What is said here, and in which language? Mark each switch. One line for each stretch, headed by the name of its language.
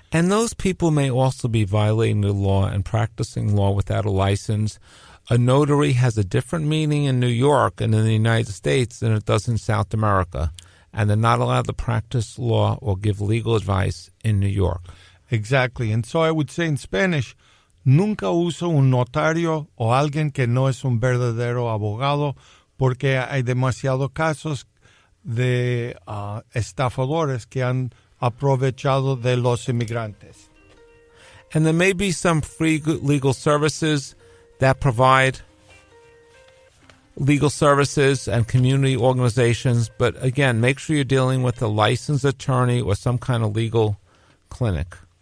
English: And those people may also be violating the law and practicing law without a license. A notary has a different meaning in New York and in the United States than it does in South America, and they're not allowed to practice law or give legal advice in New York. Exactly. And so I would say in Spanish,
Spanish: nunca uso un notario o alguien que no es un verdadero abogado, porque hay demasiados casos de estafadores que han aprovechado de los inmigrantes.
English: And there may be some free legal services that provide legal services and community organizations, but again, make sure you're dealing with a licensed attorney or some kind of legal clinic.